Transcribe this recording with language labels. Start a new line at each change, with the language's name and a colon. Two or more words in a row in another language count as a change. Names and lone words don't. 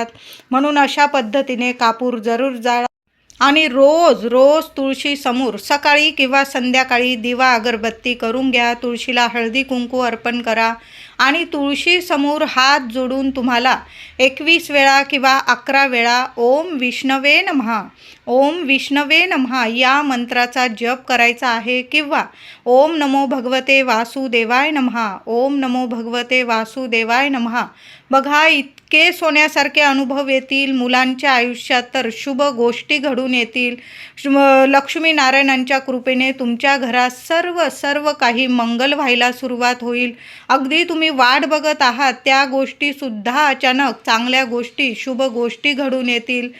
Marathi: म्हणून अशा पद्धतीने कापूर जरूर जाळा आणि रोज तुळशी समोर सकाळी किंवा संध्याकाळी दिवा अगरबत्ती करून घ्या. तुळशीला हळदी कुंकू अर्पण करा आणि तुळशी समोर हात जोडून तुम्हाला 21 वेळा किंवा 11 वेळा
Sanskrit: ओम विष्णवे नमः, ओम विष्णवे नमः
Marathi: या मंत्राचा जप करायचा आहे किंवा
Sanskrit: ओम नमो भगवते वासुदेवाय नमः, ओम नमो भगवते वासुदेवाय नमः.
Marathi: बघा इतके सोन्यासारखे अनुभव येतील. मुलांच्या आयुष्यात तर शुभ गोष्टी घडून येतील. लक्ष्मीनारायणांच्या कृपेने तुमच्या घरात सर्व काही मंगल व्हायला सुरुवात होईल. अगदी तुम्ही वाट बघत आहात त्या गोष्टीसुद्धा अचानक चांगल्या गोष्टी, शुभ गोष्टी घडून येतील.